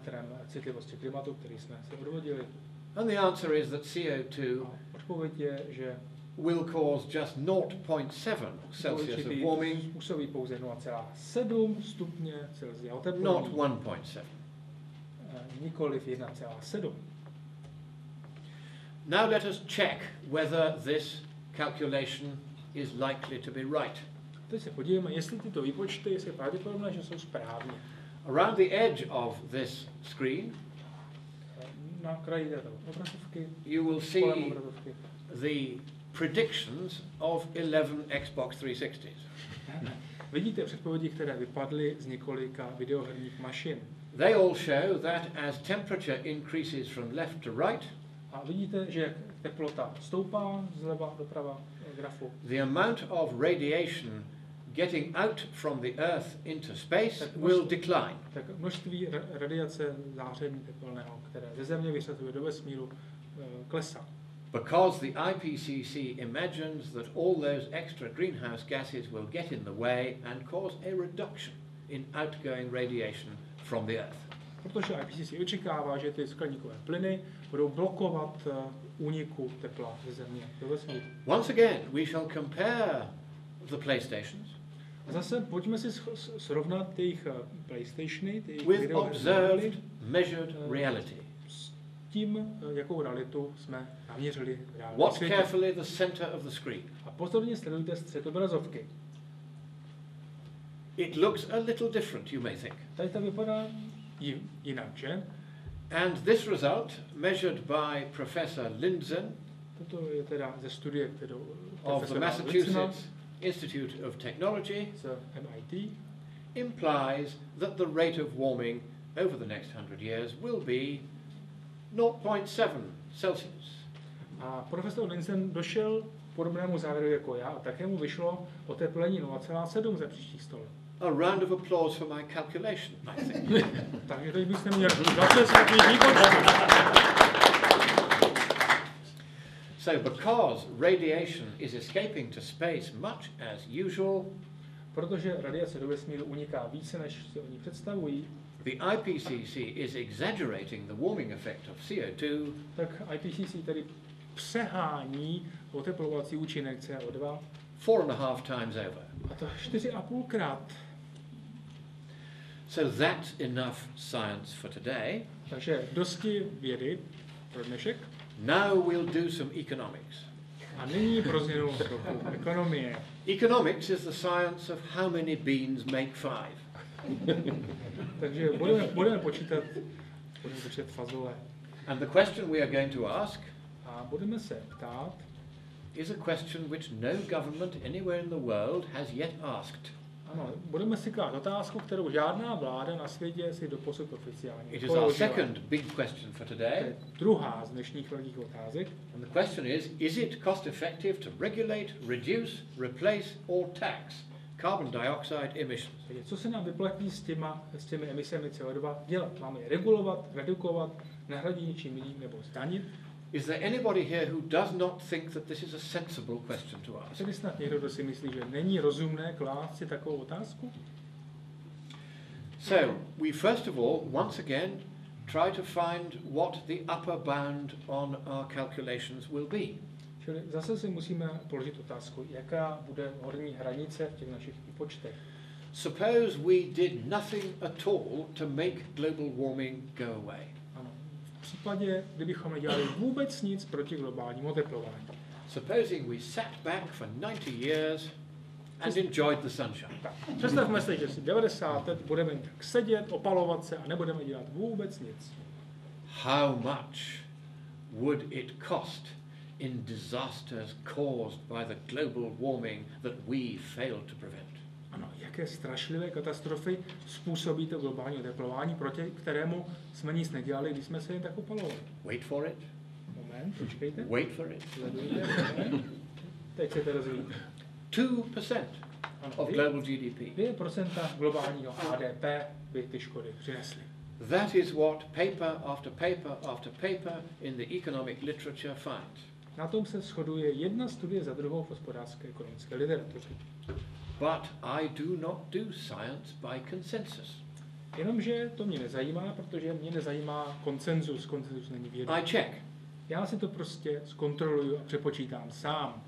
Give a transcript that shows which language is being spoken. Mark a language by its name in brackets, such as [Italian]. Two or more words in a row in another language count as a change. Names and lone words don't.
[English] And the answer is that CO2 will cause just 0.7 Celsius of warming, not 1.7. Now let us check whether this calculation is likely to be right. [Czech] Teď se podívejme, jestli tyto výpočty jsou pravděpodobné, že jsou správně. [English] Around the edge of this screen, [Czech] na kraji této obrazovky, [English] you will see the predictions of 11 Xbox 360s. [Czech] Vidíte předpovědi, které vypadly z několika videoherních mašin. [English] They all show that as temperature increases from left to right, [Czech] a vidíte, že jak teplota stoupá zleva doprava grafu, [English] the amount of radiation getting out from the Earth into space will decline. [Czech] Tak množství radiace záření tepelného, které ze Země vyřazuje do vesmíru, klesá. [English] Because the IPCC imagines that all those extra greenhouse gases will get in the way and cause a reduction in outgoing radiation from the Earth. [Czech] Protože IPCC očekává, že ty skleníkové plyny budou blokovat úniku tepla ze Země do vesmíru. [English] Once again, we shall compare the PlayStations. [Czech] A zase pojďme si srovnat jejich PlayStationy, [English] with observed, measured reality. [Czech] S tím, jakou realitu jsme naměřili v reálném [English] Watch [Czech] světě. [English] carefully the center of the screen. [Czech] A pozorně sledujte střed obrazovky. [English] It looks a little different, you may think. [Czech] Tady to vypadá jinak, že? [English] And this result, measured by Professor Lindzen [Czech] Toto je teda ze studie, kterou [English] of the Massachusetts Institute of Technology, [Czech] z MIT, [English] implies that the rate of warming over the next 100 years will be 0.7 Celsius. [Czech] A profesor Lindzen došel k podobnému závěru jako já a také mu vyšlo oteplení 0,7 za příštích 100 let. [English] A round of applause for my calculation, I think. [Czech] Takže teď byste měli zatleskatý výpočet. [English] So because radiation is escaping to space much as usual, [Czech] protože radiace do vesmíru uniká více, než si oni představují, [English] the IPCC is exaggerating the warming effect of CO2, [Czech] tak IPCC tedy přehání oteplovací účinek CO2 [English] 4.5 times over. [Czech] a to 4,5krát. [English] So that's enough science for today. [Czech] Takže dosti vědy pro dnešek. [English] Now we'll do some economics. [Czech] A nyní pro změnu trochu ekonomie. [English] Economics is the science of how many beans make 5. [Czech] Takže budeme počítat fazole. [English] And the question we are going to ask [Czech] A budeme se ptát, [English] is a question which no government anywhere in the world has yet asked. [Czech] ano, budeme si klát otázku, kterou žádná vláda na světě si doposud oficiálně [English] It is our second big question for [Czech] To [English] today. [Czech] je druhá z dnešních velkých otázek. [English] And the question is it cost effective to regulate, reduce, replace or tax carbon dioxide emissions? [Czech] Takže co se nám vyplatí s těmi emisemi CO2 dělat? Máme je regulovat, redukovat, nahradit něčím jiným nebo zdanit? [English] Is there anybody here who does not think that this is a sensible question to [Czech] A [English] ask? [Czech] tedy snad někdo, kdo si myslí, že není rozumné klást si takovou otázku? [English] So we first of all, once again, try to find what the upper bound on our calculations will be. [Czech] Čili zase si musíme položit otázku, jaká bude horní hranice v těch našich výpočtech. [English] Suppose we did nothing at all to make global warming go away. [Czech] Ano. V případě, kdybychom nedělali vůbec nic proti globálnímu oteplování. [English] Supposing we sat back for 90 years and enjoyed the sunshine. [Czech] Tak, představme si, že si 90 let budeme tak sedět, opalovat se a nebudeme dělat vůbec nic. [English] How much would it cost in disasters caused by the global warming that we failed to prevent? [Czech] Ano, jaké strašlivé katastrofy způsobí to globální oteplování, proti kterému jsme nic nedělali, když jsme se jen tak opalovali. [English] Wait for it. [Czech] Moment, počkejte. [English] Wait for it. [Czech] Sledujte, teď se to rozvíjí. [English] 2% of global GDP. [Czech] 2% globálního HDP by ty škody přinesly. [English] That is what paper after paper after paper in the economic literature finds. [Czech] Na tom se shoduje jedna studie za druhou v hospodářské ekonomické literatuře. [English] But I do not do science by consensus. [Czech] Jenomže to mě nezajímá, protože mě nezajímá konsenzus. Konsenzus není věda. [English] I check. [Czech] Já si to prostě zkontroluju a přepočítám sám.